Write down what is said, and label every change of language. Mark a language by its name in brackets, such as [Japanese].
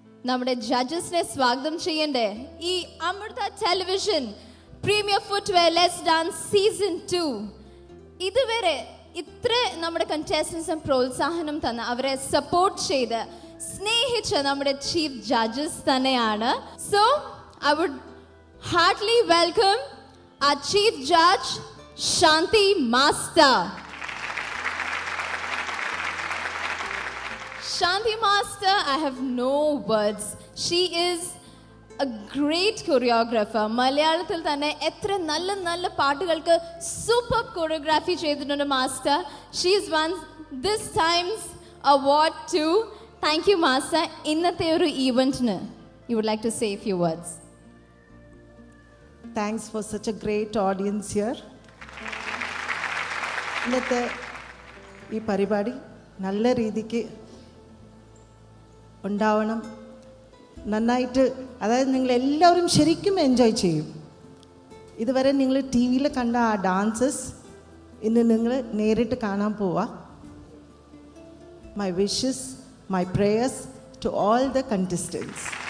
[Malayalam] നമ്മുടെ ജഡ്ജസിനെ സ്വാഗതം ചെയ്യണ്ടേ. ഈ Amrita television premier footwear let's dance season 2 ഇതുവരെ ഇത്ര നമ്മുടെ കണ്ടസ്റ്റൻസിന് പ്രോത്സാഹനം തന്ന, അവരെ സപ്പോർട്ട് ചെയ്ത് സ്നേഹിച്ച നമ്മുടെ ചീഫ് ജഡ്ജസ് തന്നെയാണ്. [English] So I would heartily welcome our Chief Judge Shanti Master. Shanti Master, I have no words. She is a great choreographer. [Malayalam] മലയാളത്തിൽ തന്നെ എത്ര നല്ല നല്ല പാട്ടുകൾക്ക് സൂപ്പർ കൊറിയോഗ്രാഫി ചെയ്തിട്ടുണ്ട് master. [English] She is won this time's award too. Thank you, Master. [Malayalam] ഇന്നത്തെ ഒരു ഈവന്റിന് [English] you would like to say a few words. Thanks for such a great audience here. [Malayalam] ഇന്നത്തെ ഈ പരിപാടി നല്ല രീതിക്ക് ഉണ്ടാവണം. നന്നായിട്ട്, അതായത് നിങ്ങൾ എല്ലാവരും ശരിക്കും എൻജോയ് ചെയ്യും. ഇതുവരെ നിങ്ങൾ ടി വിയിൽ കണ്ട ആ ഡാൻസസ് ഇന്ന് നിങ്ങൾ നേരിട്ട് കാണാൻ പോവാ. [English] my wishes, my prayers to all the contestants.